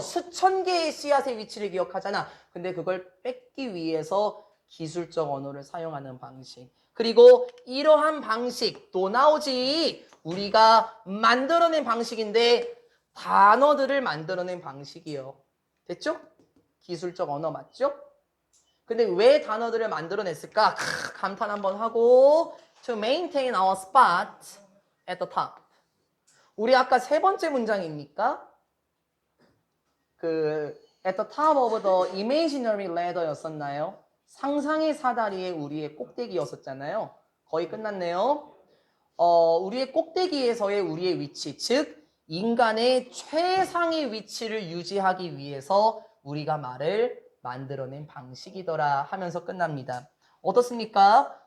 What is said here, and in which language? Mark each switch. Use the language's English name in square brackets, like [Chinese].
[Korean] 수천 개의 씨앗의 위치를 기억하잖아. 근데 그걸 뺏기 위해서 기술적 언어를 사용하는 방식. 그리고 이러한 방식 또 나오지. 우리가 만들어낸 방식인데 단어들을 만들어낸 방식이요. 됐죠? 기술적 언어 맞죠? 근데 왜 단어들을 만들어냈을까? 감탄 한번 하고 [English] To maintain our spot at the top. [Korean] 우리 아까 세 번째 문장입니까? [English] at the top of the imaginary ladder였었나요? [Korean] 상상의 사다리에 우리의 꼭대기였었잖아요. 거의 끝났네요. 우리의 꼭대기에서의 우리의 위치, 즉 인간의 최상의 위치를 유지하기 위해서 우리가 말을 만들어낸 방식이더라 하면서 끝납니다. 어떻습니까?